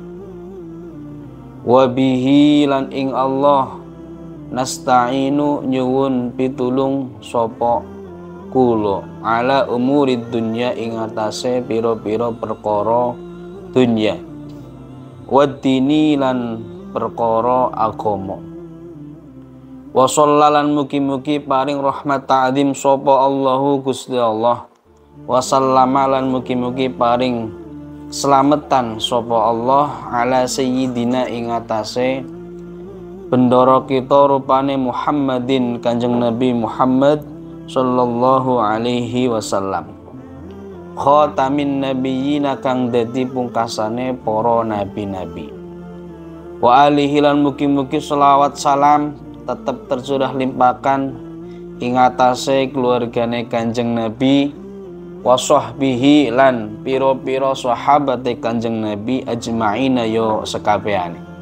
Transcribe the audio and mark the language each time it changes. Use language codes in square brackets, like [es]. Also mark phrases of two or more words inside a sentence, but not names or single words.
[jv] Wabihi lan ing Allah nasta'inu nyuwun pitulung sapa kulo [ar] على أمور الدنيا [jv] ing atase pira-pira perkara dunya waddini lan perkara agama [ar] وصلى الله [jv] mugi-mugi paring rahmat ta'zim sapa Allahu Gusti Allah [ar] وسلم [jv] lan mugi-mugi paring keselamatan sapa Allah [ar] على سيدنا [jv] ing atase bendara kita rupane Muhammadin Kanjeng Nabi Muhammad [ar] صلى الله عليه وسلم خاتم النبيين [jv] kang dadi pungkasane para nabi-nabi [ar] وآله [jv] lan mugi-mugi selawat salam [id] tetap tercurah [jv] limpakan ing atase keluargane Kanjeng Nabi [ar] وصحبه [jv] lan pira-pira sahabate Kanjeng Nabi ajmaina yo sekabehane